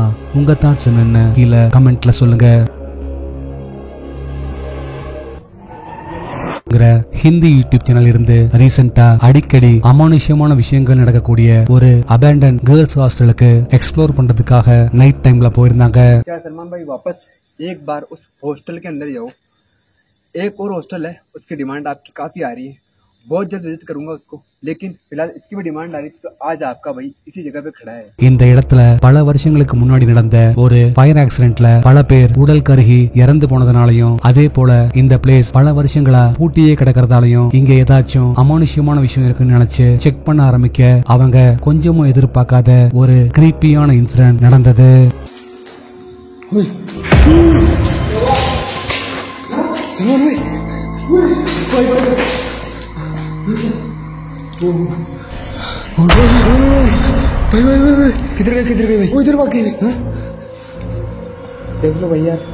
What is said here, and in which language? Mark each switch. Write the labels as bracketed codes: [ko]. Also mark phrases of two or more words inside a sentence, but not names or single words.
[ta] உங்க தாட்ஸ் என்னன்னு கீழே கமெண்ட்ல சொல்லுங்க. ஹிந்தி [en] YouTube channel [ta] இருந்து ரீசெண்டா அடிக்கடி அமானுஷ்யமான விஷயங்கள் நடக்கக்கூடிய ஒரு [en] abandoned girls [ta] ஹாஸ்டலுக்கு எக்ஸ்ப்ளோர் பண்றதுக்காக [en] night time [ta] போயிருந்தாங்க. [hi] सलमान भाई वापस एक बार उस हॉस्टल के अंदर जाओ. एक और हॉस्टल है, उसकी डिमांड आपकी काफी आ रही है. बहुत जल्द विजिट करूंगा उसको, लेकिन फिलहाल इसकी भी डिमांड आ रही थी, तो आज आपका भाई इसी जगह पे खड़ा है. [ta] இந்த இடத்துல பல வருஷங்களுக்கு முன்னாடி நடந்த ஒரு [en] fire accident [ta] பல பேர் உடல் கருகி இறந்து போனதுனாலையும் அதே போல இந்த பிளேஸ் பல வருஷங்களா பூட்டியே கிடக்கிறதாலையும் இங்க ஏதாச்சும் அமானுஷ்யமான விஷயம் இருக்குன்னு நினைச்சு செக் பண்ண ஆரம்பிக்க அவங்க கொஞ்சமும் எதிர்பார்க்காத ஒரு [en] creepy incident [ta] நடந்தது. [hi] किधर गए भाई? वो इधर बाकी देख लो भैया.